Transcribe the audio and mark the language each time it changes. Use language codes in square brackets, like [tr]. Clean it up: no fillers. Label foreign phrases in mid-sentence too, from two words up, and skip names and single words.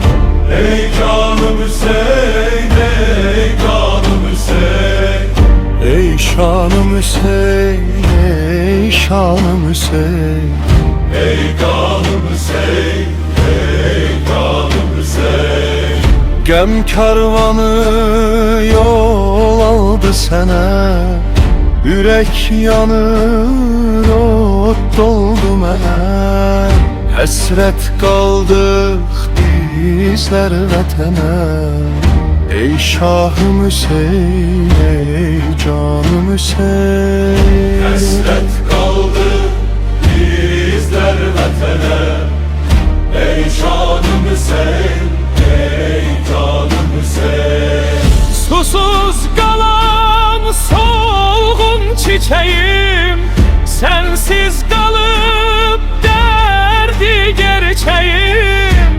[tr] Ey kanım Hüseyin, ey kanım Hüseyin. Ey şanım Hüseyin, ey şanım Hüseyin. Ey kanım Hüseyin, ey kanım Hüseyin. [az] Gəm karvanı yol aldı sənə, ürək yanır, ot doldu mənə. Həsrət qaldıq bizlər vətənə. Ey şahım Hüseyin, ey canım Hüseyin. [tr] Hasret kaldı bizler vatana. [az] Ey canım Hüseyin, ey canım Hüseyin. [tr] Susuz kalan solgun çiçeğim, sensiz kalıp derdi gerçeğim.